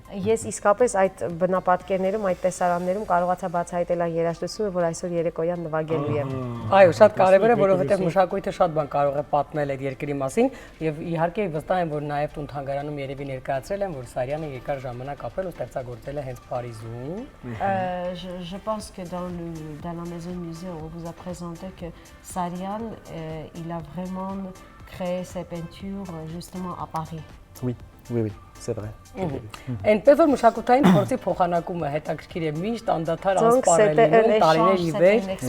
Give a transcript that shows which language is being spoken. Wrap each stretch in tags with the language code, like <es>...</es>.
<hy>Ես իսկապես այդ բնապատկերներում, այդ տեսարաններում կարողացա բացահայտել այն երաժշտությունը, որ այսօր երեկոյան նվագելու եմ։ Այո, շատ կարևոր է, որովհետև մշակույթը շատ բան կարող է պատմել այդ երկրի մասին, եւ իհարկե վստահ եմ, որ նաեւ տուն թանգարանում երևի ներկայացրել են, որ Սարյանը երկար ժամանակ ապրել ու ստեղծագործել է հենց Փարիզում։</hy> <fr>Je pense que dans la maison musée on vous a présenté que Sarian il a vraiment créé ses peintures justement à Paris. Oui, c'est vrai.</fr> <hy>Այնպես որ մշակութային փորձի փոխանակումը հետաքրքիր է միշտ անդադար անսպառելի տարիներ ի վեր։</hy>